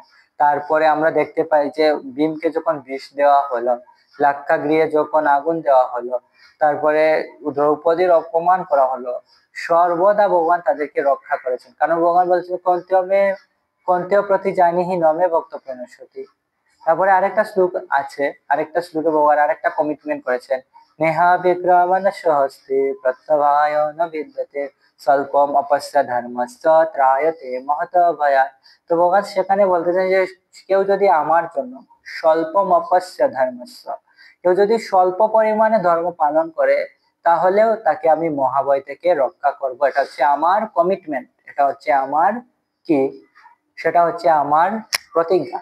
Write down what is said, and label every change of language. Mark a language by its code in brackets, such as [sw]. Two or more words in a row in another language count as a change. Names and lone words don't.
[bn] তারপরে আমরা দেখতে পাই যে ভীমকে যখন বিষ দেওয়া হলো, লাক্ষাগৃহে যখন আগুন দেওয়া হলো, তারপরে দ্রৌপদীর অপমান করা হলো, সর্বদা ভগবান তাদেরকে রক্ষা করেছেন, কারণ ভগবান বলছেন [sa] কন্তেয় প্রতি জানিহি নমে ভক্ত প্রণশ্যতি। [bn] তারপরে আরেকটা শ্লোক আছে, আরেকটা শ্লোকে ভগবান আরেকটা কমিটমেন্ট করেছেন, [sa] নেহা বিক্রমণ সহস্তে প্রত্যভায় ন বিদ্যতে স্বল্পম অপস্য ধর্মস্য ত্রায়তে মহত ভয়াৎ। [bn] তো ভগবান সেখানে বলতেছেন যে কেউ যদি আমার জন্য [sa] স্বল্পম অপস্য ধর্মস্য, [bn] কেউ যদি স্বল্প পরিমাণে ধর্ম পালন করে, তাহলেও তাকে আমি মহাভয় থেকে রক্ষা করব। এটা হচ্ছে আমার কমিটমেন্ট, এটা হচ্ছে আমার কি, সেটা হচ্ছে আমার প্রতিজ্ঞা।